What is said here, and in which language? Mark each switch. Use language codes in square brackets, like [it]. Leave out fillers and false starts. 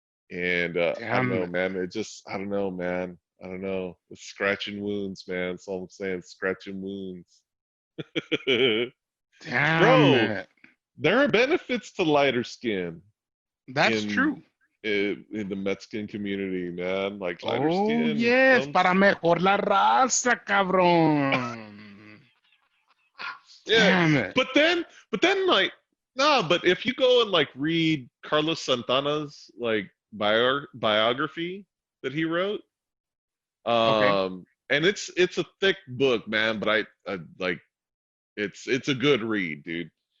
[en] And I don't know, man. I don't know, man. I don't know. It's scratching wounds, man. That's all I'm saying. Scratching wounds. Damn Bro, it. there are benefits to lighter skin. That's true. In the Mexican community, man. Like lighter skin. Oh, yes. [es] Para mejor la raza, cabrón. [en] Yeah. Damn it. But then but if you go and read Carlos Santana's biography that he wrote, and it's a thick book, man, but I it's a good read, dude.